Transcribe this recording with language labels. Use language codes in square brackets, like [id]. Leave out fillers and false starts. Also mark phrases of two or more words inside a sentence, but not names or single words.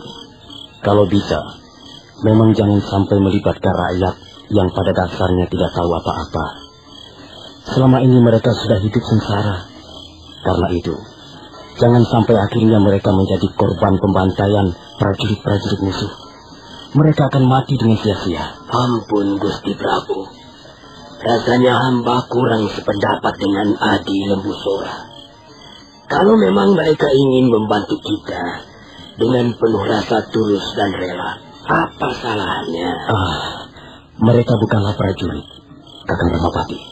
[id] Kalau bisa, memang jangan sampai melibatkan rakyat yang pada dasarnya tidak tahu apa-apa. Selama ini mereka sudah hidup sengsara. Karena itu, jangan sampai akhirnya mereka menjadi korban pembantaian prajurit-prajurit musuh. Mereka akan mati dengan sia-sia. Ampun Gusti Prabu. Rasanya hamba kurang sependapat dengan Adi Lembu Sora. Kalau memang mereka ingin membantu kita dengan penuh rasa tulus dan rela, apa salahnya? Mereka bukanlah prajurit, Kakang Ramapati.